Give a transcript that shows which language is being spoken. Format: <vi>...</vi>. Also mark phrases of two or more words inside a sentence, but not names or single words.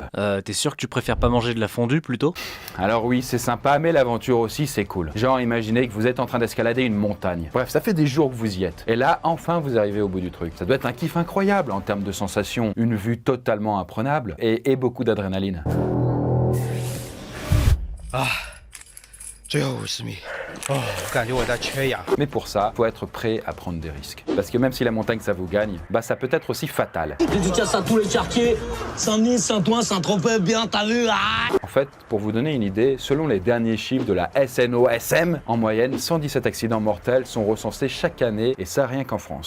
<fr>T'es sûr que tu préfères pas manger de la fondue plutôt? Alors oui, c'est sympa, mais l'aventure aussi c'est cool. Genre imaginez que vous êtes en train d'escalader une montagne. Bref, ça fait des jours que vous y êtes. Et là, enfin vous arrivez au bout du truc. Ça doit être un kiff incroyable en termes de sensations, une vue totalement imprenable et beaucoup d'adrénaline.</fr> <zh>最后50米，我感觉我在缺氧。</zh> <fr>Mais pour ça, faut être prêt à prendre des risques. Parce que même si la montagne ça vous gagne, bah ça peut être aussi fatal. Dédicace à tous les quartiers, Saint-Denis, Saint-Ouen, Saint-Tropez, bien t'as vu En fait, pour vous donner une idée, selon les derniers chiffres de la SNOSM, en moyenne, 117 accidents mortels sont recensés chaque année, et ça rien qu'en France.</fr>